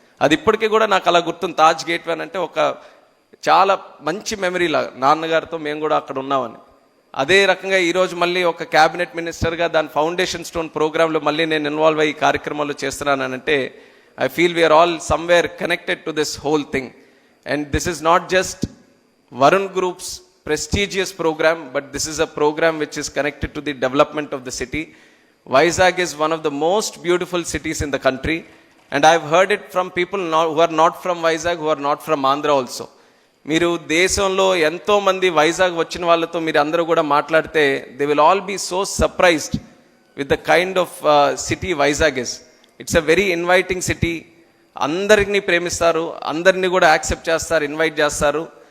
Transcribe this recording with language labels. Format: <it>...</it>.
<te>అది ఇప్పటికీ కూడా నాకు అలా గుర్తుంది. తాజ్ గేట్వే అంటే ఒక చాలా మంచి మెమరీ లాగా, నాన్నగారితో మేము కూడా అక్కడ ఉన్నామని. అదే రకంగా ఈరోజు మళ్ళీ ఒక క్యాబినెట్ మినిస్టర్గా దాని ఫౌండేషన్ స్టోన్ ప్రోగ్రాంలో మళ్ళీ నేను ఇన్వాల్వ్ అయ్యి కార్యక్రమాలు చేస్తున్నానంటే</te> <en>I feel we're all somewhere connected to this whole thing. And this is not just Varun group's prestigious program, but this is a program which is connected to the development of the city. Vizag is one of the most beautiful cities in the country, and I've heard it from people who are not from Vizag, who are not from Andhra also.</en> <te>మీరు దేశంలో ఎంతో మంది వైజాగ్ వచ్చిన వాళ్ళతో మీరు అందరూ కూడా మాట్లాడితే</te> <en>They will all be so surprised with the kind of city Vizag is. It's a very inviting city.</en> <te>అందరినీ ప్రేమిస్తారు, అందరినీ కూడా యాక్సెప్ట్ చేస్తారు, ఇన్వైట్ చేస్తారు.</te>